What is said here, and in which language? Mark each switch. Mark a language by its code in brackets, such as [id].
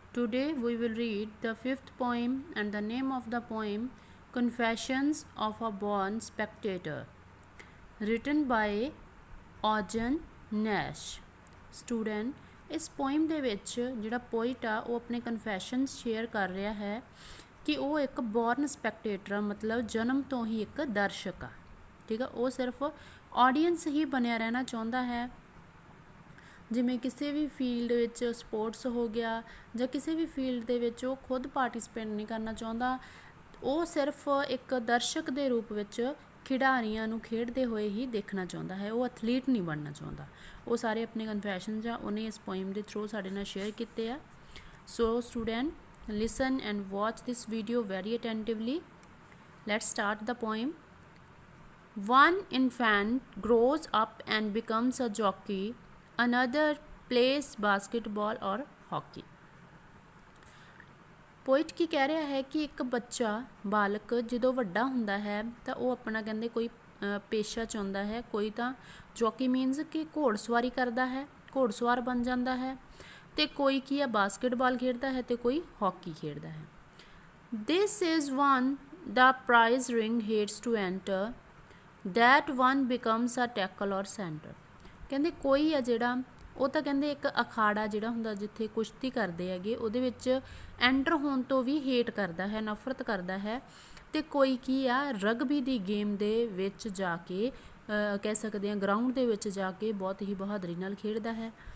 [en] Today we will read the fifth poem, and the name of the poem Confessions of a Born Spectator, written by Augen Nash. [pa] Student, ਇਸ poem ਦੇ ਵਿੱਚ ਜਿਹੜਾ poet ਆ ਉਹ ਆਪਣੇ ਕਨਫੈਸ਼ਨਸ share ਕਰ ਰਿਹਾ ਹੈ ਕਿ ਉਹ ਇੱਕ ਬੋਰਨ ਸਪੈਕਟੇਟਰ ਆ, ਮਤਲਬ ਜਨਮ ਤੋਂ ਹੀ ਇੱਕ ਦਰਸ਼ਕ ਆ। ਠੀਕ ਆ, ਉਹ ਸਿਰਫ ਆਡੀਅנס ਹੀ ਬਣਿਆ ਰਹਿਣਾ ਚਾਹੁੰਦਾ ਹੈ। ਜਿਵੇਂ ਕਿਸੇ ਵੀ ਫੀਲਡ ਵਿੱਚ ਸਪੋਰਟਸ ਹੋ ਗਿਆ ਜਾਂ ਕਿਸੇ ਵੀ ਫੀਲਡ ਦੇ ਵਿੱਚ ਉਹ ਖੁਦ ਪਾਰਟਿਸਿਪੇਟ ਨਹੀਂ ਕਰਨਾ ਚਾਹੁੰਦਾ, ਉਹ ਸਿਰਫ ਇੱਕ ਦਰਸ਼ਕ ਦੇ ਰੂਪ ਵਿੱਚ ਖਿਡਾਰੀਆਂ ਨੂੰ ਖੇਡਦੇ ਹੋਏ ਹੀ ਦੇਖਣਾ ਚਾਹੁੰਦਾ ਹੈ। ਉਹ ਐਥਲੀਟ ਨਹੀਂ ਬਣਨਾ ਚਾਹੁੰਦਾ। ਉਹ ਸਾਰੇ ਆਪਣੇ ਕਨਫੈਸ਼ਨਸ ਆ ਉਹਨੇ ਇਸ ਪੋਇਮ ਦੇ ਥਰੂ ਸਾਡੇ ਨਾਲ ਸ਼ੇਅਰ ਕੀਤੇ ਆ। [en] So student, listen and watch this video very attentively. Let's start the poem. One infant grows up and becomes a jockey. Another plays basketball or hockey. [pa] Poet ਕੀ ਕਹਿ ਰਿਹਾ ਹੈ ਕਿ ਇੱਕ ਬੱਚਾ ਬਾਲਕ ਜਦੋਂ ਵੱਡਾ ਹੁੰਦਾ ਹੈ ਤਾਂ ਉਹ ਆਪਣਾ ਕਹਿੰਦੇ ਕੋਈ ਪੇਸ਼ਾ ਚੁਣਦਾ ਹੈ। ਕੋਈ ਤਾਂ ਜੋਕੀ ਮੀਨਸ ਕਿ ਘੋੜਸਵਾਰੀ ਕਰਦਾ ਹੈ, ਘੋੜਸਵਾਰ ਬਣ ਜਾਂਦਾ ਹੈ, ਅਤੇ ਕੋਈ ਕੀ ਆ ਬਾਸਕਟਬਾਲ ਖੇਡਦਾ ਹੈ ਅਤੇ ਕੋਈ ਹਾਕੀ ਖੇਡਦਾ ਹੈ। [en] This is one the prize ring hates to enter, that one becomes a tackle or center. [pa] ਕਹਿੰਦੇ ਕੋਈ ਆ ਜਿਹੜਾ ਉਹ ਤਾਂ ਕਹਿੰਦੇ ਇੱਕ ਅਖਾੜਾ ਜਿਹੜਾ ਹੁੰਦਾ ਜਿੱਥੇ ਕੁਸ਼ਤੀ ਕਰਦੇ ਹੈਗੇ ਉਹਦੇ ਵਿੱਚ ਐਂਟਰ ਹੋਣ ਤੋਂ ਵੀ ਹੇਟ ਕਰਦਾ ਹੈ, ਨਫ਼ਰਤ ਕਰਦਾ ਹੈ। ਅਤੇ ਕੋਈ ਕੀ ਆ ਰਗਬੀ ਦੀ ਗੇਮ ਦੇ ਵਿੱਚ ਜਾ ਕੇ ਕਹਿ ਸਕਦੇ ਹਾਂ ਗਰਾਊਂਡ ਦੇ ਵਿੱਚ ਜਾ ਕੇ ਬਹੁਤ ਹੀ ਬਹਾਦਰੀ ਨਾਲ ਖੇਡਦਾ ਹੈ।